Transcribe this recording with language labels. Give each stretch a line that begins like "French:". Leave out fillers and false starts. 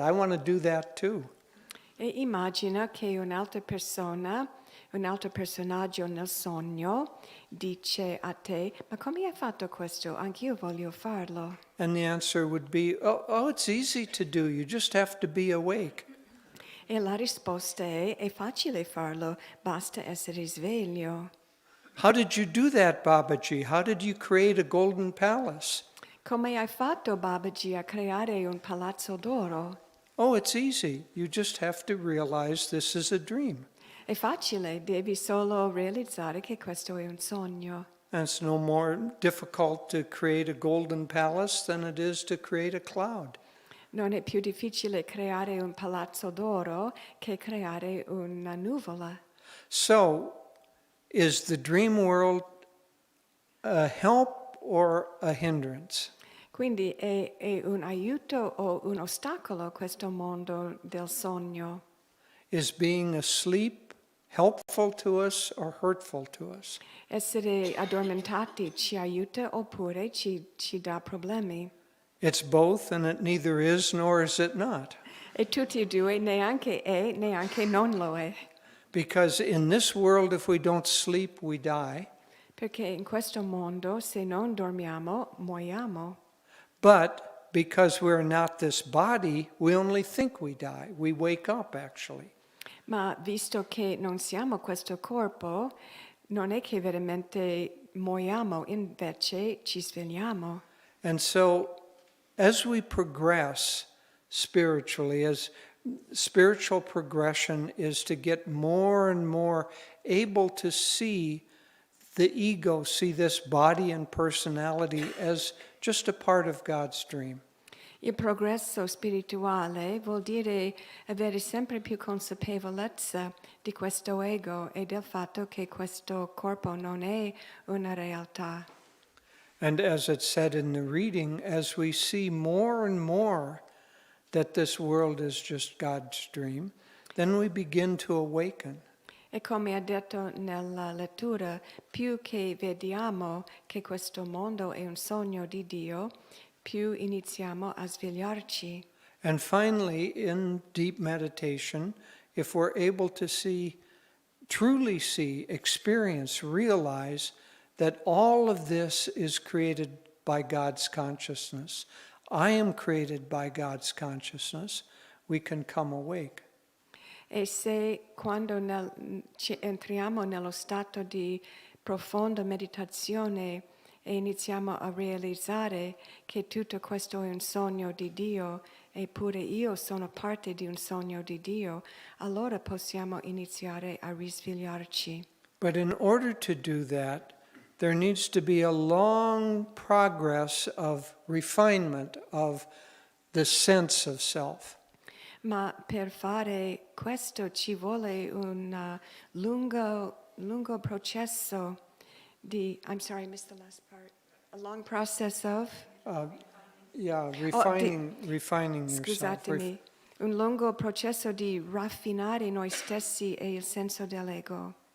English: I want to do that too.
Italian: E immagina che un'altra persona, un altro personaggio nel sogno dice a te, ma come hai fatto questo? Anch'io voglio farlo.
English: And the answer would be, oh, it's easy to do. You just have to be awake.
Italian: E la risposta è facile farlo, basta essere sveglio.
English: How did you do that, Babaji? How did you create a golden palace?
Italian: Come hai fatto, Babaji, a creare un palazzo d'oro?
English: Oh, it's easy. You just have to realize this is a dream.
Italian: È facile, devi solo realizzare che questo è un sogno.
English: And it's no more difficult to create a golden palace than it is to create a cloud.
Italian: Non è più difficile creare un palazzo d'oro che creare una nuvola.
English: So, is the dream world a help or a hindrance?
Italian: Quindi è un aiuto o un ostacolo questo mondo del sogno?
English: Is being asleep helpful to us or hurtful to us?
Italian: Essere addormentati ci aiuta oppure ci dà problemi?
English: It's both, and it neither is nor is it not.
Italian: E tutti e due neanche è, neanche non lo è.
English: Because in this world, if we don't sleep, we die.
Italian: Perché in questo mondo, se non dormiamo, muoiamo.
English: But because we're not this body, we only think we die. We wake up, actually.
Italian: Ma visto che non siamo questo corpo, non è che veramente muoiamo, invece ci svegliamo.
English: And so, as we progress spiritually, as spiritual progression is to get more and more able to see the ego, see this body and personality as just a part of God's dream.
Italian: Il progresso spirituale vuol dire avere sempre più consapevolezza di questo ego e del fatto che questo corpo non è una realtà.
English: And as it said in the reading, as we see more and more that this world is just God's dream, then we begin to awaken.
Italian: E come ha detto nella lettura, più che vediamo che questo mondo è un sogno di Dio, più iniziamo a svegliarci.
English: And finally, in deep meditation, if we're able to see, truly see, experience, realize that all of this is created by God's consciousness, I am created by God's consciousness, we can come awake.
Italian: E se quando entriamo nello stato di profonda meditazione e iniziamo a realizzare che tutto questo è un sogno di Dio eppure io sono parte di un sogno di Dio, allora possiamo iniziare a risvegliarci.
English: But in order to do that, there needs to be a long progress of refinement of the sense of self.
Italian: Ma per fare questo ci vuole un lungo processo di,
English: I'm sorry, I missed the last part. A long process of? Refining yourself.
Italian: Scusatemi, un lungo processo di raffinare noi stessi e il senso dell'ego.